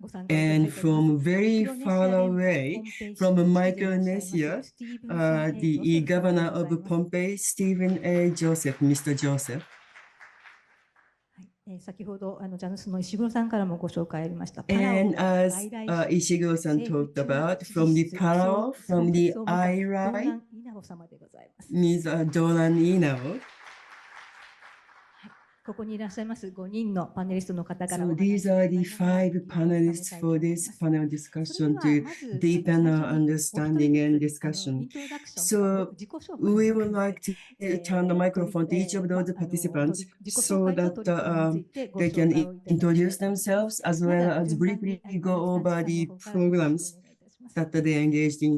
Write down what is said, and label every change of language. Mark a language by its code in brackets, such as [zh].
[en] And from very far away, from Micronesia, the Governor of Pompeii, Stephen A. Joseph, Mr. Joseph. [ja] 先ほどジャヌスの石黒さんからもご紹介ありました。 [en] And as Ishiguro-san talked about, from the Palau, from the IRI, Ms. Dolan Inao. [ja] ここにいらっしゃいます5人のパネリストの方から。 [en] So these are the 5 panelists for this panel discussion to deepen our understanding and discussion. So we would like to turn the microphone to each of those participants so that they can introduce themselves as well as briefly go over the programs that they engaged in.